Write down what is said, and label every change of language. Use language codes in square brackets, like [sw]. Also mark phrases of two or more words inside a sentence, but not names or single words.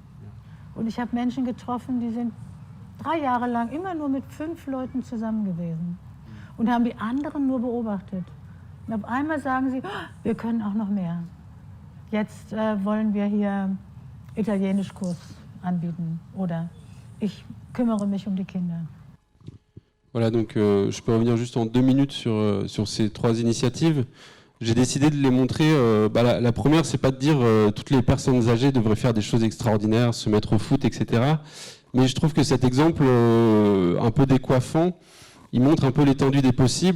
[de] Und ich habe Menschen getroffen, die sind 3 Jahre lang immer nur mit 5 Leuten zusammen gewesen und haben die anderen nur beobachtet. Und auf einmal sagen sie, oh, wir können auch noch mehr. Jetzt wollen wir hier Italienischkurs anbieten oder ich kümmere mich um die Kinder. [fr] Voilà, donc je peux revenir juste en 2 minutes sur ces 3 initiatives. J'ai décidé de les montrer. La première, c'est pas de dire toutes les personnes âgées devraient faire des choses extraordinaires, se mettre au foot, etc. Mais je trouve que cet exemple, un peu décoiffant, il montre un peu l'étendue des possibles.